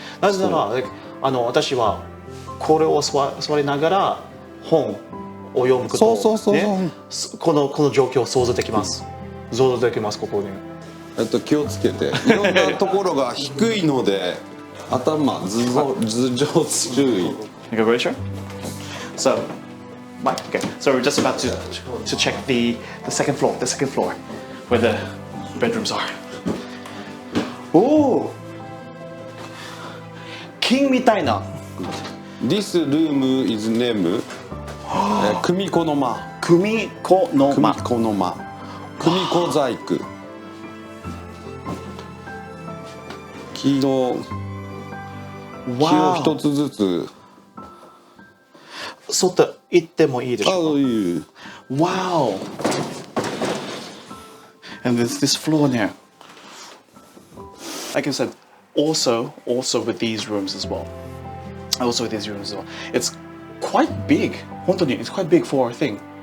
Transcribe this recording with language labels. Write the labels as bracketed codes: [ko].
[ja] なぜなら私はこれを座りながら本を読むことね、この状況を想像できます。ここに。気をつけて。いろんなところが低いので頭頭上注意。 [en] You ready, sir? So we're just about to check the second floor where the bedrooms are. Oh, king [ja] みたいな。 [en] This room is named 組子の間。 [ja] 組子の間。組子細工。木を一つずつ。外行ってもいいでしょうか。いい。 [en] Wow. And there's this floor there. Like I said, also with these rooms as well. It's quite big. [ja] 本当に [en] it's quite big for a thing.